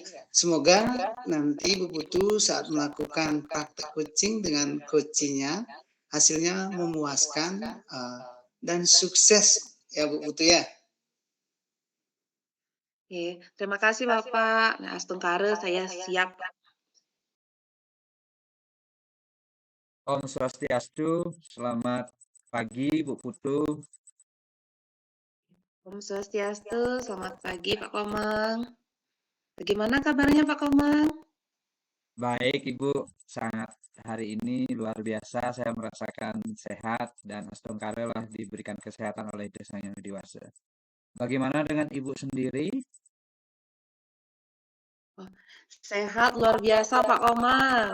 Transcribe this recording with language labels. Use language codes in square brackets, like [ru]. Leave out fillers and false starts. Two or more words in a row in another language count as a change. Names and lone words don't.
[id] Semoga nanti Bu Putu saat melakukan praktek coaching dengan coachingnya hasilnya memuaskan dan sukses ya Bu Putu ya. Oke, terima kasih Bapak. Nah, Astungkare saya siap. [ban] Om Swastiastu, [id] selamat pagi Bu Putu. [ban] Om Swastiastu, [id] selamat pagi Pak Komang. Bagaimana kabarnya Pak Komang? Baik Ibu, sangat hari ini luar biasa saya merasakan sehat dan astungkare lah diberikan kesehatan oleh Sang Yang Widi Wasa. Bagaimana dengan Ibu sendiri? Sehat luar biasa Pak Komang.